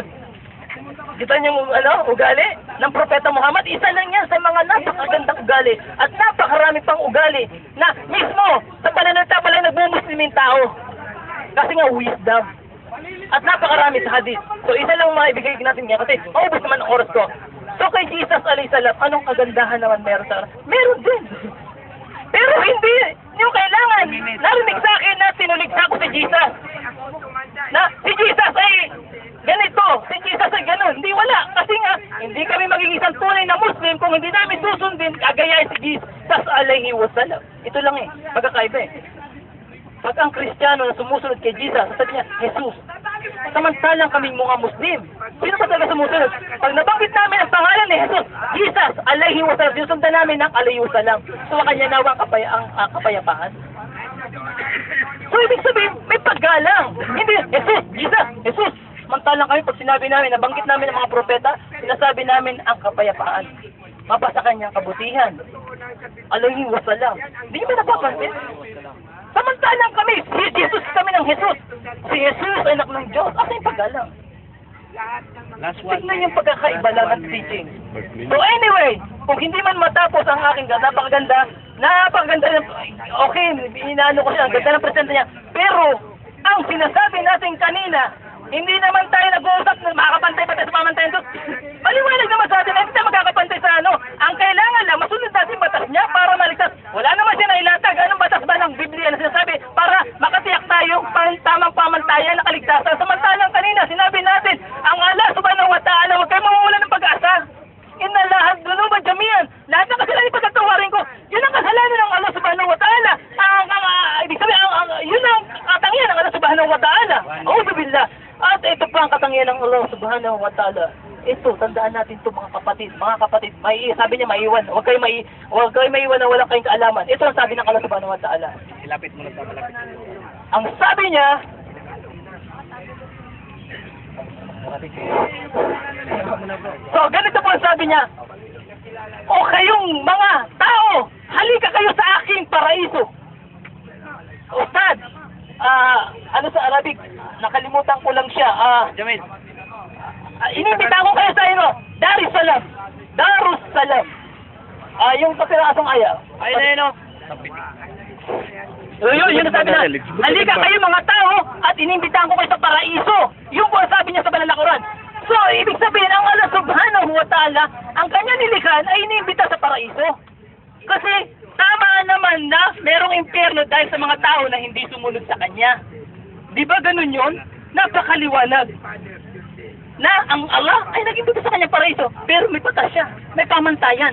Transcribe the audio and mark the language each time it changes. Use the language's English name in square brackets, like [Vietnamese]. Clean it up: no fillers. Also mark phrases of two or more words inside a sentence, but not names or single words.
[Filipino] Kita niyo ugali ng Propeta Muhammad, isa lang yan sa mga napakagandang ugali at napakarami pang ugali na mismo sa pananalita pala nagmumuslimin tao. Kasi nga wisdom. At napakarami sa hadith. So, isa lang maibigay natin niya kasi maubos naman ang oras ko. So, kay Jesus [Arabic] عليه السلام, [Filipino] anong kagandahan naman meron sa meron din. Pero hindi yung kailangan. Narinig sa akin na sinuligsa ko si Jesus. Na si Jesus ay ganito, si Jesus ay gano'n. Hindi wala. Kasi nga, hindi kami magiging isang tunay na Muslim kung hindi namin susundin kagayahin si Jesus [Arabic] عليه وسلم. [Filipino] Ito lang pagkakaiba Pag ang Kristiyano na sumusunod kay Jesus, sabi niya, Jesus. Samantalang kaming mga Muslim. Sino ba talaga sumusunod? Pag nabanggit namin ang pangalan ni Jesus, Jesus, [Arabic] عليه وسلم, [Filipino] sinusundan namin ng [Arabic] عليه وسلم. [Filipino] So, kanya nawa ang kapayapaan. So, ibig sabihin, may paggalang. Hindi, Jesus, Jesus, Jesus. Samantalang kami, pag sinabi namin, nabanggit namin ang mga propeta, sinasabi namin ang kapayapaan. Mapasa kanyang kabutihan. [Arabic] عليه وسلم. [Filipino] Hindi ba napapansin? Samantalang kami, si Jesus kami ng Jesus. Si Jesus ay anak ng Diyos. Asa yung paggalang? Tignan yung pagkakaiba lang ng teaching. So anyway, kung hindi man matapos ang aking napakaganda, okay, inaano ko siya, ang ganda ng presenta niya. Pero, ang sinasabi natin kanina, hindi naman tayo nag-uusap na makakapantay pa tayo sa pamantayan doon. Maliwanag naman sa atin na hindi tayo magkakapantay sa Ang kailangan lang, masunod natin batas niya para maligtas. Wala naman siya nailatag. Anong batas ba ng Biblia na sinasabi para makatiyak tayo tamang pamantayan na kaligtasan. Samantalang kanina, sinabi natin, ang Allah [Arabic] سبحانه وتعالى, [Filipino] huwag kayo mawawala ng pag-asa. Inna lahat dunuban jamian. Lahat ng kasalanan ipagkatawarin ko. Yun ang kasalanan ng Allah [Arabic] سبحانه وتعالى. [Filipino] Ibig sabihin, yun ang katangian ng Allah [Arabic] سبحانه وتعالى. أعوذ بالله. [Filipino] At ito pa ang katangian ng Allah [Arabic] سبحانه وتعالى. [Filipino] Ito, tandaan natin ito mga kapatid. Mga kapatid, sabi niya maiwan. Huwag kayo maiwan na walang kayong kaalaman. Ito ang sabi ng Allah [Arabic] سبحانه وتعالى. [Filipino] Ilapit mo lang sa malapit. Ang sabi niya, so ganito po ang sabi niya, o kayong mga tao, halika kayo sa aking paraiso. Ustad, sa Arabic, nakalimutan ko lang siya. Jamil. Inimbita ko kayo sa Darussalam. Darussalam. Yung kapirasong aya. Ayun na yun, Yun ang sabi na, halika kayo mga tao at inimbitahan ko kayo sa paraiso. Yung po ang sabi niya sa Banalakuran. So, ibig sabihin, ang Allah [Arabic] سبحانه وتعالى, [Filipino] ang kanya nilikhan ay inimbita sa paraiso. Kasi, tama naman na merong impyerno dahil sa mga tao na hindi sumunod sa kanya. Di ba ganun yun? Napakaliwanag. Na ang Allah ay nag-imbita sa kanya paraiso, pero may batas siya, may pamantayan.